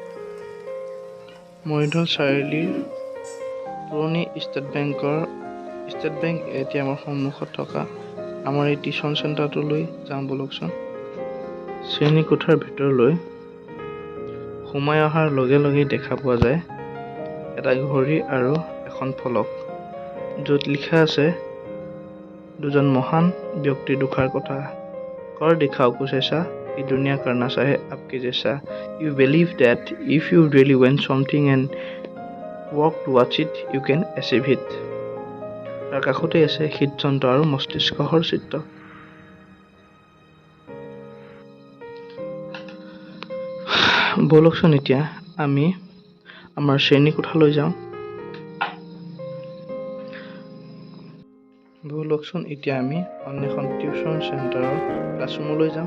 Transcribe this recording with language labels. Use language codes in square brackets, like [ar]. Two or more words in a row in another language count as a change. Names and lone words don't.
[as] মৰিধল চাৰিআলিৰ পুৰণি ষ্টেট বেংক ATMৰ সন্মুখত থকা আমাৰ এই টিউচন চেণ্টাৰটোলৈ যাওঁ বলকচোন। শ্ৰেণীকোঠাৰ ভিতৰলৈ সোমাই অহাৰ লগে লগেই দেখা পোৱা যায় এটা ঘড়ী আৰু এখন ফলক, য'ত লিখা আছে দুজন মহান ব্যক্তিৰ দুখাৰ কথা। [hi] कर दिखाओ कुछ ऐसा कि दुनिया करना चाहे आपके जैसा। [en] You believe that if you really want something and work towards it, you can achieve it. [as] তাৰ কাষতে আছে হৃদযন্ত্ৰ আৰু মস্তিষ্কৰ চিত্ৰ। বলকচোন এতিয়া আমি আমাৰ শ্ৰেণীকোঠালৈ যাওঁ। বলকচোন এতিয়া আমি অন্বেষণ টিউচন চেণ্টাৰৰ ক্লাছৰুমলৈ যাওঁ।